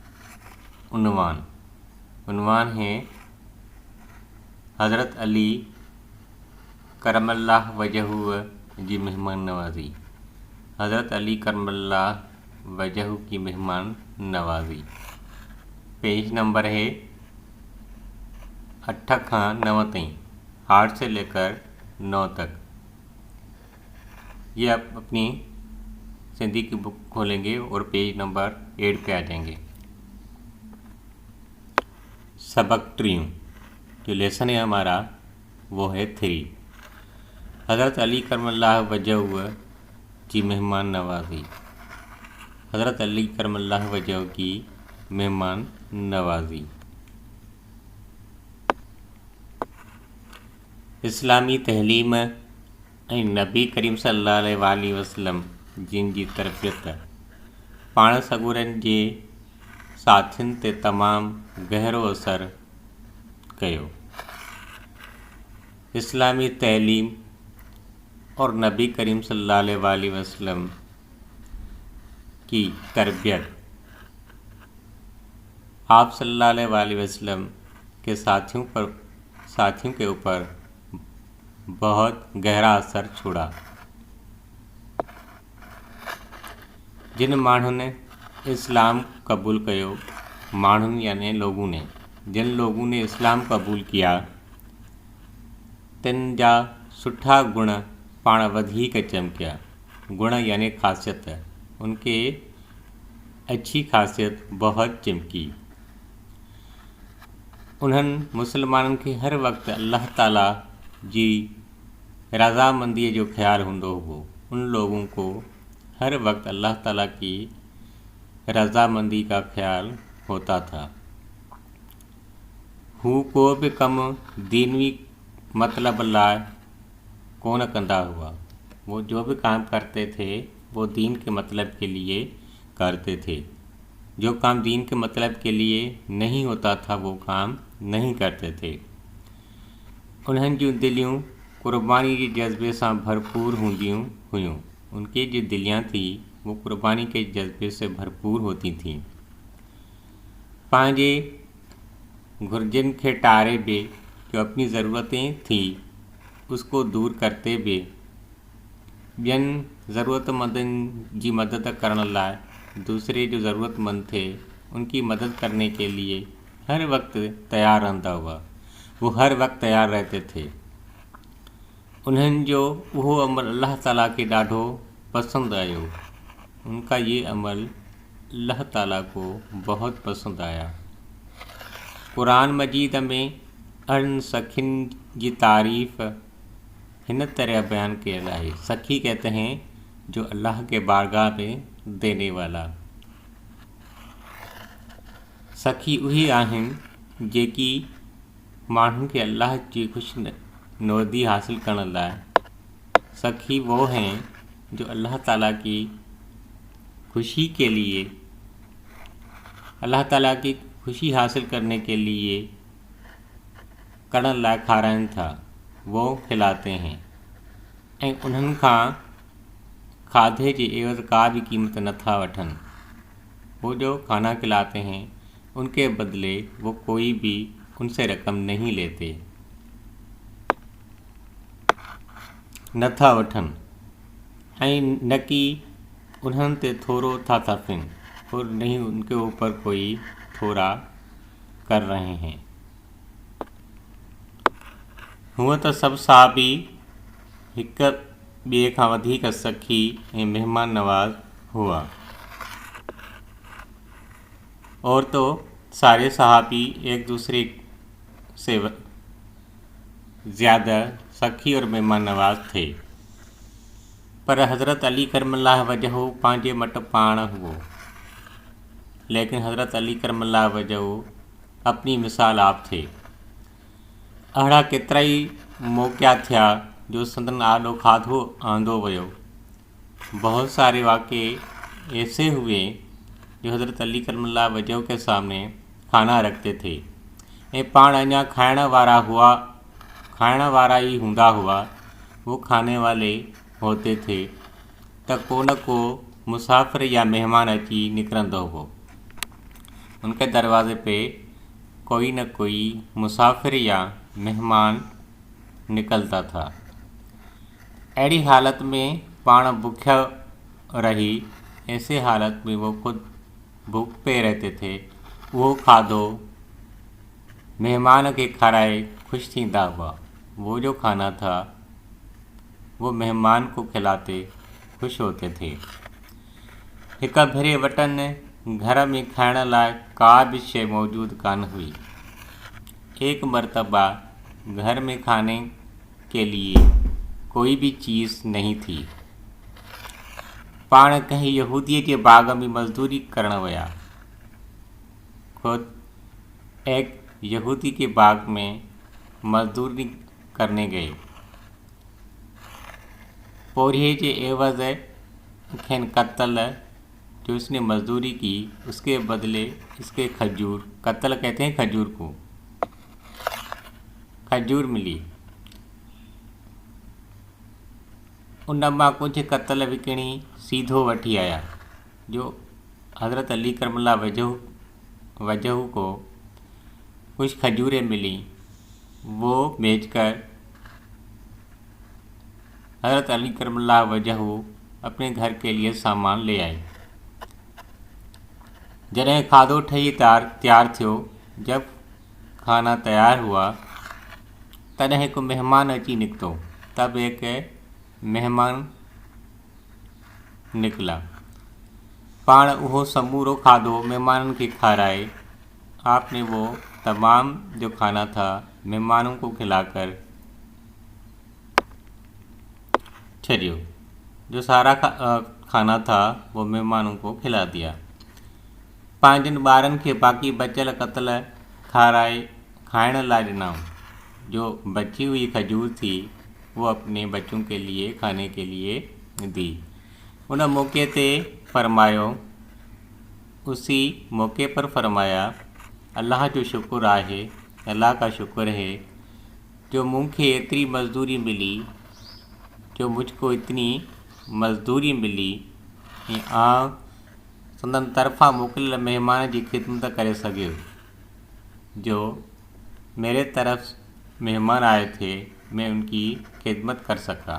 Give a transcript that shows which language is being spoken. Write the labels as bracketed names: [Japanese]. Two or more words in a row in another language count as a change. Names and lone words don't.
[Hindi] उन्वान है हज़रत अली करमल्लाह वजहू जी मेहमान नवाजी। हज़रत अली करमल्लाह वजहू की मेहमान नवाजी। पेज नंबर है [Sindhi] 8 खां 9 ताईं, [Hindi] 8 से लेकर 9 तक। ये आप अपनी सिंधी की बुक खोलेंगे और पेज नंबर 8 पे आ जाएंगे। [Sindhi] सबक ट्रियों [Hindi] जो लेसन है हमारा वो है 3। हज़रत अली करमल्लाह वजहू की मेहमान नवाजी। हज़रत अली करमल्लाह वजहू की मेहमान नवाजी। [Sindhi] इस्लामी तहलीम ऐं नबी करीम सल्लल्लाहु अलैहि वसल्लम जिन जी तरबियत पाण सॻुरनि जे साथियुनि ते तमामु गहरो असर कयो। [Hindi] इस्लामी तहलीम और नबी करीम सल्लल्लाहु अलैहि वसल्लम की तरबियत आप सल्लल्लाहु अलैहि वसल्लम के साथियों के ऊपर बहुत गहरा असर छोड़ा। [Sindhi] जिन माण्हुनि ने इस्लाम कबूल कयो, माण्हुनि [Hindi] यानी लोगों ने, जिन लोगों ने इस्लाम कबूल किया [Sindhi] तिन जा सुठा गुण पाण वधीक चमकिया। [Hindi] गुण यानी ख़ासियत, उनके अच्छी खासियत बहुत चमकी। [Sindhi] उन्हनि मुसलमाननि खे हर वक़्तु अल्लाह ताला जी रज़ामंदीअ जो ख़्यालु हूंदो हुओ। [Hindi] उन लोगों को हर वक्त अल्लाह ताला की रज़ामंदी का ख्याल होता था। [Sindhi] हू को भी कम दीनवी मतलब लाइ कोन कंदा हुआ। [Hindi] वो जो भी काम करते थे वो दीन के मतलब के लिए करते थे। जो काम दीन के मतलब के लिए नहीं होता था वो काम नहीं करते थे। [Sindhi] उन्हनि जूं दिलियूं कुर्बानी [Hindi] के जज्बे से [Sindhi] भरपूर हूंदियूं हुयूं। [Hindi] उनकी जो दिलियाँ थी वो कुर्बानी के जज्बे से भरपूर होती थीं। [Sindhi] पंहिंजे घुर्जन के टारे भी [Hindi] जो अपनी ज़रूरतें थी उसको दूर करते [Sindhi] भी ॿियनि ज़रूरतमंदनि जी मदद करण लाइ, [Hindi] दूसरे जो ज़रूरतमंद थे उनकी मदद करने के लिए हर वक्त तैयार [Sindhi] रहंदा हुआ। [Hindi] वो हर वक्त तैयार रहते थे। [Sindhi] उन्हनि जो उहो अमल अल्लाह ताला के ॾाढो पसंद आयो। [Hindi] उनका ये अमल अल्लाह ताला को बहुत पसंद आया। [Sindhi] कुरान मजीद में अन सखिन जी तारीफ़ हिन तरह [Hindi] बयान किया है। सखी कहते हैं जो अल्लाह के बारगाह में देने वाला। [Sindhi] सखी उही आहिनि जेकी माण्हुनि खे अल्लाह जी खुशनुदी हासिल करण लाइ, [Hindi] सखी वो हैं जो अल्लाह ताला की खुशी के लिए, अल्लाह ताला की खुशी हासिल करने के लिए [Sindhi] करण लाइ खाराइनि था, [Hindi] वो खिलाते हैं [Sindhi] ऐं उन्हनि खां खाधे जे एवज़ का भी कीमत नथा वठनि। [Hindi] वो जो खाना खिलाते हैं उनके बदले वो कोई भी उनसे रकम नहीं लेते, [Sindhi] नथा वठनि ऐं न कि उन्हनि ते थोरो था तर्फ़नि [Hindi] और नहीं उनके ऊपर कोई थोड़ा कर रहे हैं। [Sindhi] हूअं त सभु सहाबी हिक ॿिए खां वधीक सखी ऐं मेहमान नवाज़ हुआ। [Hindi] और तो सारे सहाबी एक दूसरे से ज़्यादा सखी और मेहमान नवाज़ थे। [Sindhi] पर हज़रत अली करमल्लाह वजहू पंहिंजे मट पाण हुओ। [Hindi] लेकिन हज़रत अली करमल्लाह वजहू अपनी मिसाल आप थे। [Sindhi] अहिड़ा केतिरा ई मौक़िया थिया जो संदन आॾो खाधो आंदो वियो। [Hindi] बहुत सारे वाक़े ऐसे हुए जो हज़रत अली करमल्ला वजह के सामने खाना रखते थे [Sindhi] ऐं पाण अञा खाइण वारा ही हूंदा हुआ, [Hindi] वो खाने वाले होते थे [Sindhi] त को न को मुसाफ़िर या मेहमान अची निकिरंदो हो। [Hindi] उनके दरवाज़े पे कोई न कोई मुसाफ़िर या मेहमान निकलता था। [Sindhi] अहिड़ी हालत में पाण भूखा रही, [Hindi] ऐसे हालत में वो खुद भूख पे रहते थे। [Sindhi] वो खाधो मेहमान के खाराए खुश थींदा हुआ। [Hindi] वो जो खाना था वो मेहमान को खिलाते खुश होते थे। [Sindhi] हिक भेरे वटन घर में खाइण लाइ का भी शइ मौजूद कान हुई। [Hindi] एक मरतबा घर में खाने के लिए कोई भी चीज़ नहीं थी। [Sindhi] पाण कहीं यहूदीअ जे बाग में मज़दूरी करण विया। [Hindi] खुद एक यहूदी के बाग में मजदूरी करने गए। [Sindhi] पोरिये के एवज खेन कत्ल [Hindi] जो उसने मजदूरी की, उसके बदले इसके खजूर, कत्ल कहते हैं खजूर को, खजूर मिली। [Sindhi] उन मां कुछ कत्ल विकिणी सीधो वठी आया। [Hindi] जो हज़रत अली करमल्ला वजह को कुछ खजूरें मिली, वो बेचकर हज़रत अली करमल्ला वजह अपने घर के लिए सामान ले आए। [Sindhi] जॾहिं खाधो ठही तैयार थियो, [Hindi] जब खाना तैयार हुआ [Sindhi] तॾहिं हिकु मेहमान अची निकितो। [Hindi] तब एक मेहमान निकला। [Sindhi] पाण उहो समूरो खाधो मेहमाननि खे खाराए [Hindi] आपने वो तमाम जो खाना था मेहमानों को खिलाकर [Sindhi] छड़ियो। [Hindi] जो सारा खाना था वो मेहमानों को खिला दिया। [Sindhi] पंहिंजनि ॿारनि खे बाक़ी बचियल कत्ल खाइण लाइ ॾिना। [Hindi] जो बची हुई खजूर थी वो अपने बच्चों के लिए खाने के लिए दी। [Sindhi] उन मौके ते फरमायो, [Hindi] उसी मौके पर फरमाया, [Sindhi] अल्लाह जो शुक्र आहे, [Hindi] अल्लाह का शुक्र है [Sindhi] जो मूंखे एतिरी मज़दूरी मिली, [Hindi] जो मुझको इतनी मज़दूरी मिली [Sindhi] ऐं संदन तरफ़ा मोकिलियल मेहमान जी ख़िदमत करे सघियो। [Hindi] जो मेरे तरफ मेहमान आए थे, मैं उनकी खिदमत कर सका।